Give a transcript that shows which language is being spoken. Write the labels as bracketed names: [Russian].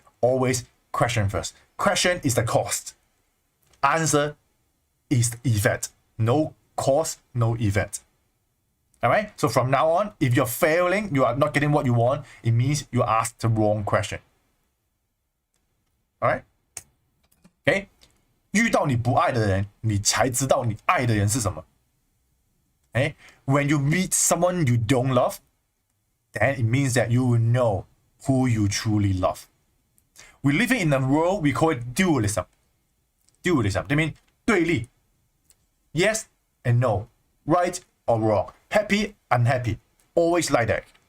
[English] Always question first. Question is the cost. Answer is the effect. No cause, no effect. All right? So from now on, if you're failing, you are not getting what you want, it means you asked the wrong question. All right? Okay? [Chinese] 遇到你不爱的人，你才知道你爱的人是什么。 [English] Okay? When you meet someone you don't love, then it means that you will know who you truly love. We live in a world we call it dualism. Dualism, that means 对立. Yes and no, right or wrong, happy, unhappy, always like that.